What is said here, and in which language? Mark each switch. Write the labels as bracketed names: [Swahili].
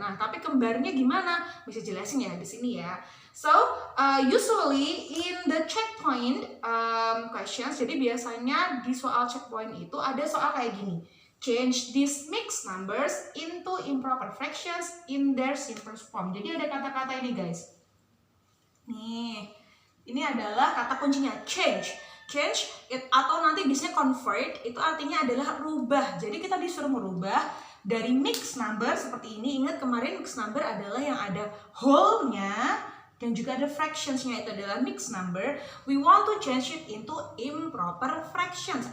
[Indonesian] Nah, tapi kembarnya gimana? Bisa jelasin ya di sini ya. [English] So, usually in the checkpoint questions, [Indonesian] jadi biasanya di soal checkpoint itu ada soal kayak gini. [English] Change these mixed numbers into improper fractions in their simplest form. [Indonesian] Jadi ada kata-kata ini guys. Nih, ini adalah kata kuncinya change. Change atau nanti biasanya convert itu artinya adalah rubah. Jadi kita disuruh merubah dari mixed number seperti ini. Ingat kemarin mixed number adalah yang ada whole-nya dan juga ada fractions-nya, itu adalah mixed number. [English] We want to change it into improper fractions.